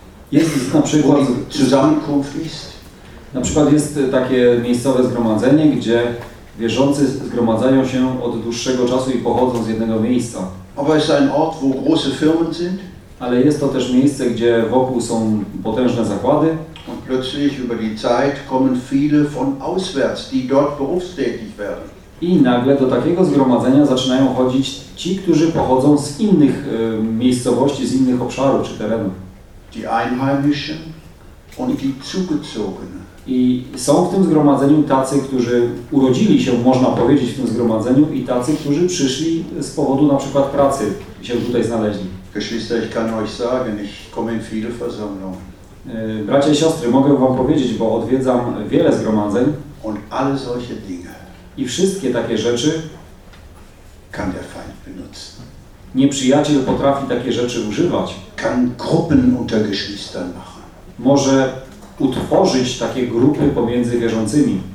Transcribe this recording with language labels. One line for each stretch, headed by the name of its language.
Polish: Jest na przykład
German: Zusammenkunft ist.
Polish: Na przykład jest takie miejscowe zgromadzenie, gdzie wierzący zgromadzają się od dłuższego czasu i pochodzą z jednego miejsca.
German: Aber ist ein Ort, wo große Firmen sind.
Polish: Ale jest to też miejsce, gdzie wokół są potężne zakłady.
German: Und plötzlich über die Zeit kommen viele von auswärts, die dort berufstätig werden.
Polish: I nagle do takiego zgromadzenia zaczynają chodzić ci, którzy pochodzą z innych miejscowości, z innych obszarów czy terenów.
German: Die Einheimischen und die Zugezogenen.
Polish: I są w tym zgromadzeniu tacy, którzy urodzili się, można powiedzieć, w tym zgromadzeniu i tacy, którzy przyszli z powodu na przykład pracy i się tutaj znaleźli.
German: Geschwister, ich kann euch sagen, ich komme in viele Versammlungen.
Polish: Bracia i siostry, mogę wam powiedzieć, bo odwiedzam wiele zgromadzeń.
German: Und alle solche Dinge.
Polish: I wszystkie takie rzeczy
German: kann der Feind benutzen.
Polish: Nieprzyjaciel potrafi takie rzeczy używać.
German: Kann Gruppen unter Geschwistern machen.
Polish: Może utworzyć takie grupy pomiędzy wierzącymi.